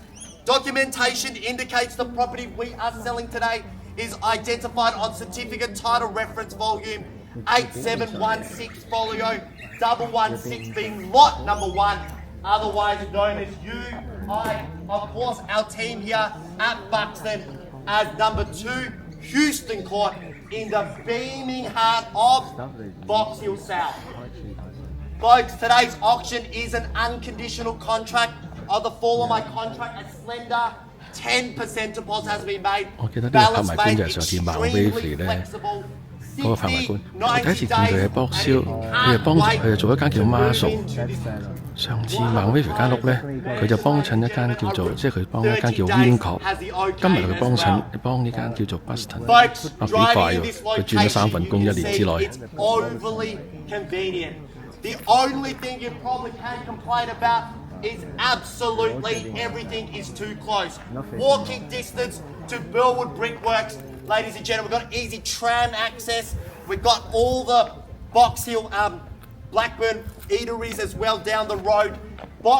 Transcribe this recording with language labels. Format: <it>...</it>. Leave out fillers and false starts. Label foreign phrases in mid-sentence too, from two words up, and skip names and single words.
<en>Documentation indicates the property we are selling today is identified on certificate title reference volume 8716 folio 116 being lot number 1, otherwise known as of course our team here at Buxton as number 2 Houston Court in the beaming heart of BoxHill South. Folks, today's auction is an unconditional contract. Of the fall of my contract, a slender 10% deposit has been made.</en> <yue>我記得呢個拍賣官就係上次孟威菲咧嗰個拍賣官，我第一次見佢喺BoxHill，佢就做一間叫孖屬。上次孟威菲間屋咧，佢就幫襯一間叫做，即係佢幫一間叫 Winco， 今日佢幫呢間叫做 Buxton， 幾快喎！佢轉咗3份工1年之內。</yue> <en>The only thing you probably can complain about is absolutely everything is too close. Walking distance to Burwood Brickworks. Ladies and gentlemen, we've got easy tram access. We've got all the BoxHill Blackburn eateries as well down the road.</en>